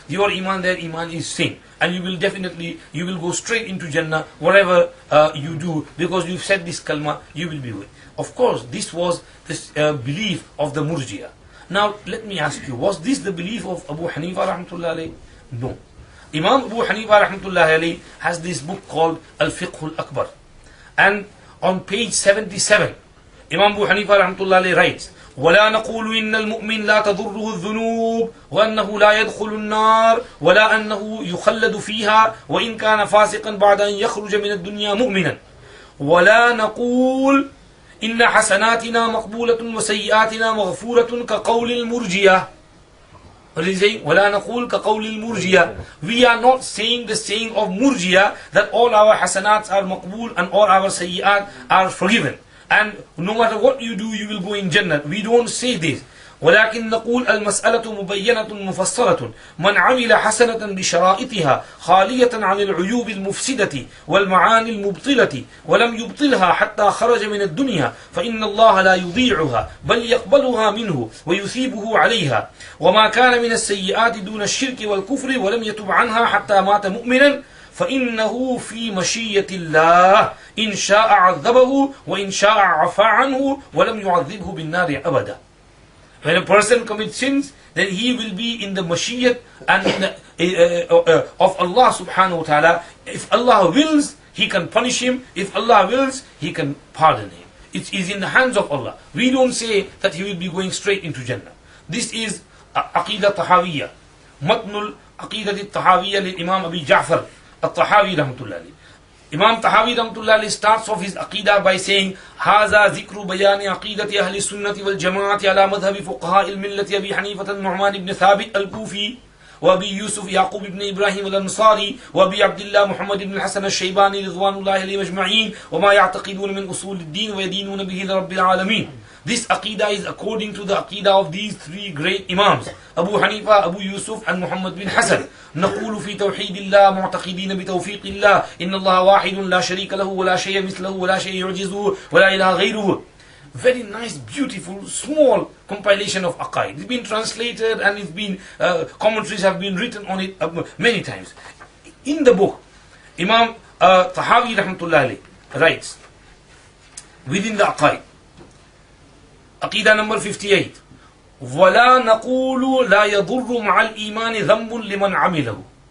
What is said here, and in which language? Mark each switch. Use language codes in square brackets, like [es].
[en] Your iman, their iman is same. And you will definitely, you will go straight into Jannah, whatever you do, because you've said this kalma, you will be with. Of course, this was this belief of the Murji'ah. Now, let me ask you, was this the belief of Abu Hanifah rahmatullah alayhi? No. Imam Abu Hanifah rahmatullah alayhi has this book called Al-Fiqh al-Akbar. And on page 77, Imam Abu Hanifah rahmatullah alayhi writes, [ar] ولا نقول إن المؤمن لا تضره الذنوب وأنه لا يدخل النار ولا أنه يخلد فيها وإن كان فاسقا بعد أن يخرج من الدنيا مؤمنا ولا نقول إن حسناتنا مقبولة وسيئاتنا مغفورة كقول المرجية. [en] What is he saying? [ar] ولا نقول كقول المرجية. [en] We are not saying the saying of Murjiya that all our hasanats are maqbool and all our sayyat are forgiven. And no matter what you do, you will go in Jannah. We don't say this. [ar] ولكن نقول المسألة مبينة مفصلة من عمل حسنة بشرائطها خالية عن العيوب المفسدة والمعاني المبطلة ولم يبطلها حتى خرج من الدنيا فإن الله لا يضيعها بل يقبلها منه ويثيبه عليها وما كان من السيئات دون الشرك والكفر ولم يتب عنها حتى مات مؤمنا فإنه في مشية الله إن شاء عذبه وإن شاء عفى عنه ولم يعذبه بالنار أبدا. [en] When a person commits sins, then he will be in the mashiyat and in the, of Allah subhanahu wa ta'ala. If Allah wills, He can punish him. If Allah wills, He can pardon him. It is in the hands of Allah. We don't say that he will be going straight into Jannah. This is Aqidah Tahawiyya. Matnul Aqidah Tahawiyya li Imam Abi Ja'far At-Tahawi rahmatullah alayhi. Imam Tahawi rahmatullah alayhi starts off his Aqidah by saying, [ar] هذا ذكر بيان عقيدة أهل السنة والجماعة على مذهب فقهاء الملة أبي حنيفة النعمان بن ثابت الكوفي وأبي يوسف يعقوب بن إبراهيم الأنصاري وأبي عبد الله محمد بن الحسن الشيباني رضوان الله عليهم أجمعين وما يعتقدون من أصول الدين ويدينون به لرب العالمين. [en] This Aqidah is according to the Aqidah of these three great Imams, Abu Hanifa, Abu Yusuf and Muhammad bin Hassan. [ar] نقول في توحيد الله معتقدين بتوفيق الله إن الله واحد لا شريك له ولا شيء مثله ولا شيء يعجزه ولا إله غيره. [en] Very nice, beautiful, small compilation of Aqaid. It's been translated and it's been commentaries have been written on it many times. In the book, Imam Tahawi rahmatullah alayhi writes within the Aqaid, Aqidah number 58, [ar] وَلَا نَقُولُ لَا يَضُرُّ مَعَ الْإِيمَانِ ذَنْبٌ لِمَنْ عَمِلَهُ.